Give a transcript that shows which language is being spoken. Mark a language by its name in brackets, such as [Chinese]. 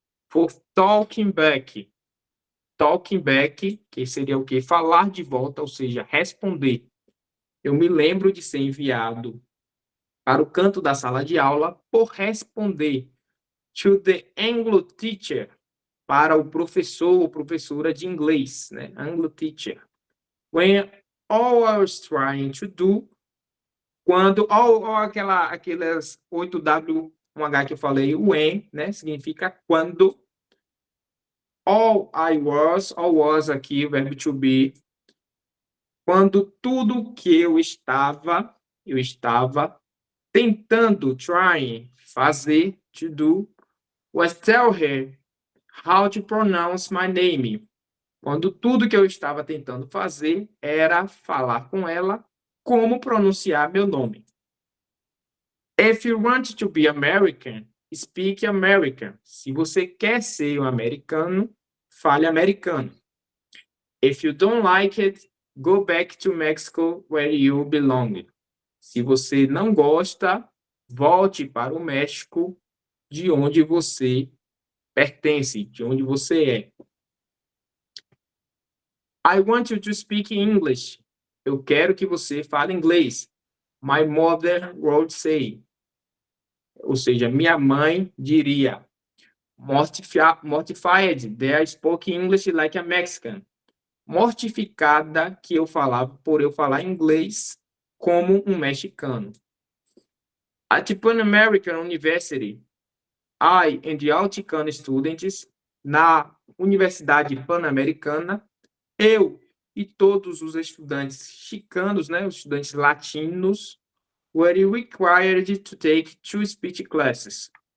[English] For talking back. Talking back, [Portuguese] que seria o quê? Falar de volta, ou seja, responder. Eu me lembro de ser enviado para o canto da sala de aula por responder. [English] To the Anglo teacher, [Portuguese] para o professor ou professora de inglês, né? [English] Anglo teacher. When all I was trying to do, [Portuguese] quando aquelas 8W1H que eu falei, when, né? Significa quando. All was aqui, o verbo to be. Quando tudo que eu estava tentando, [English] trying, fazer, to do, was tell her how to pronounce my name. [Portuguese] Quando tudo que eu estava tentando fazer era falar com ela como pronunciar meu nome. [English] If you want to be American, speak American. [Portuguese] Se você quer ser um americano, fale americano. [English] If you don't like it, go back to Mexico where you belong. [Portuguese] Se você não gosta, volte para o México, de onde você pertence, de onde você é. [English] I want you to speak English. [Portuguese] Eu quero que você fale inglês. [English] My mother would say. [Portuguese] Ou seja, minha mãe diria. [English] Mortified, that I spoke English like a Mexican. [Portuguese] Mortificada que eu falava por eu falar inglês como um mexicano. [English] At Pan American University, I and the Altican students, [Portuguese] na Universidade Pan-Americana, eu e todos os estudantes chicanos, né, os estudantes latinos, [English] were required to take 2 speech classes.